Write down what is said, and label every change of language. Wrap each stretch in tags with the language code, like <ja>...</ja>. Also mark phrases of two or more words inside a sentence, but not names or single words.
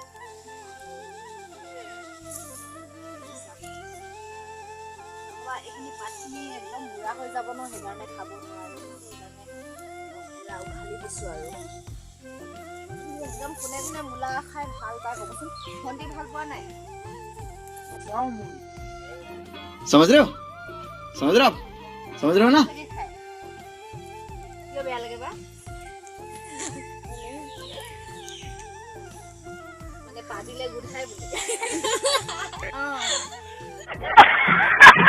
<as>এইখিনি পাতখিনি একদম বুঢ়া হৈ যাব ন সেইকাৰণে খাব নোৱাৰোঁ সেইকাৰণে উঘালি দিছোঁ আৰু একদম কোনে কোনে মূলা খাই ভাল পায় ক'বচোন ভণ্টি ভাল পোৱা নাই</as> <hi>समझ रहे हो समझ रहे हो समझ रहे हो ना</hi> <as>কিয় বেয়া লাগে বা মানে পাতিলে গোট খাই বুলি</as>